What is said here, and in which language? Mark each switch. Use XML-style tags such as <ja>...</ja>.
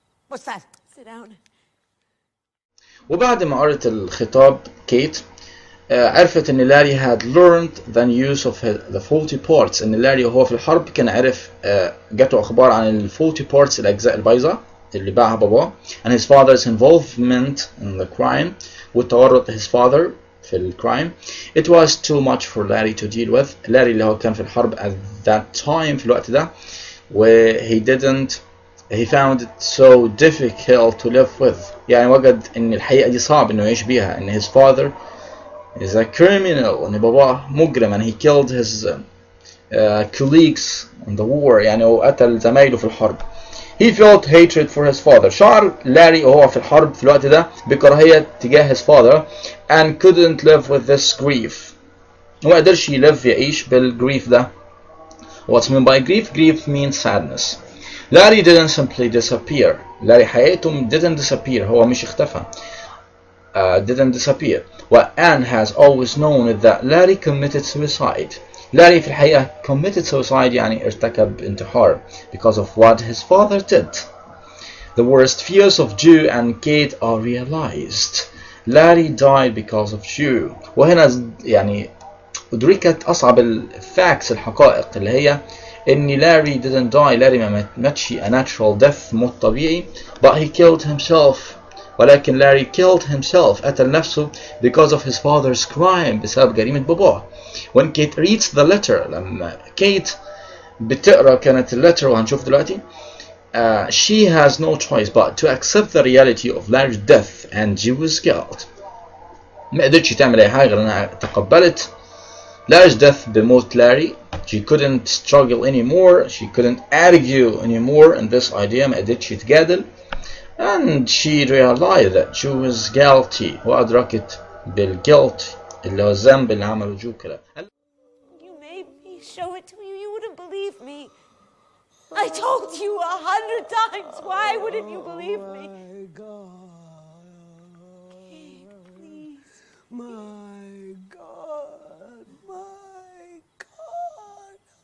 <en>What's that? Sit down.</en> <ar>وبعد ما قرأت الخطاب كيت عرفت ان لاري</ar> <en>had learned the use of the faulty parts.</en> <ar>ان لاري وهو في الحرب كان عرف جاته اخبار عن ال faulty parts الاجزاء البايظه اللي باعها باباه</ar> <en>and his father's involvement in the crime</en> <ar>والتورط</ar> <en>his father</en> <ar>في الكرايم.</ar> <en>It was too much for Larry to deal with.</en> <ar>لاري اللي هو كان في الحرب</ar> <en>at that time</en> <ar>في الوقت ده</ar> <en>و he found it so difficult to live with.</en> <ar>يعني وجد ان الحقيقة دي صعب انه يعيش بيها ان</ar> <en>his father is a criminal</en> <ar>ان باباه مجرم</ar> <en>and he killed his colleagues in the war</en> <ar>يعني وقتل زمايله في الحرب.</ar> <en>He felt hatred for his father.</en> <ar>شعر لاري وهو في الحرب في الوقت ده بكراهية تجاه</ar> <en>his father and couldn't live with this grief.</en> <ar>وما قدرش يعيش بالgrief ده.</ar> <en>What's meant by grief? Grief means sadness. Larry didn't simply disappear.</en> <ar>لاري حقيقته</ar> <en>didn't disappear.</en> <ar>هو مش اختفى.</ar> <en>Didn't disappear. What Anne has always known is that Larry committed suicide.</en> <ar>لاري في الحقيقة</ar> <en>committed suicide</en> <ar>يعني ارتكب انتحار</ar> <en>because of what his father did. The worst fears of Joe and Kate are realized. Larry died because of you.</en> <ar>وهنا يعني أدركت أصعب الفاكس الحقائق اللي هي إن لاري</ar> <en>didn't die.</en> <ar>لاري ما ماتش</ar> <en>a natural death</en> <ar>موت طبيعي,</ar> <en>but he killed himself.</en> <ar>ولكن لاري</ar> <en>killed himself,</en> <ar>قتل نفسه</ar> <en>because of his father's crime,</en> <ar>بسبب جريمة باباه.</ar> <en>When Kate reads the letter,</en> <ar>لما كيت بتقرأ كانت</ar> <en>letter</en> <ar>وهنشوف دلوقتي,</ar> <en>she has no choice but to accept the reality of Larry's death and Jew's guilt.</en> <ar>ما قدرتش تعمل أي حاجة غير إنها تقبلت</ar> <en>Larry's death</en> <ar>بموت لاري.</ar> <en>She couldn't struggle anymore. She couldn't argue anymore in this idea.</en> <ar>ما قدرتش تجادل.</ar> <en>And she realized that Jew was guilty.</en> <ar>وأدركت بالguilt اللي هو الذنب اللي عمله جو كده.</ar> <en>You made me show it to you. You wouldn't believe me. I told you 100 times. Why wouldn't you believe me? My God. Kate, please. My God. My God.</en>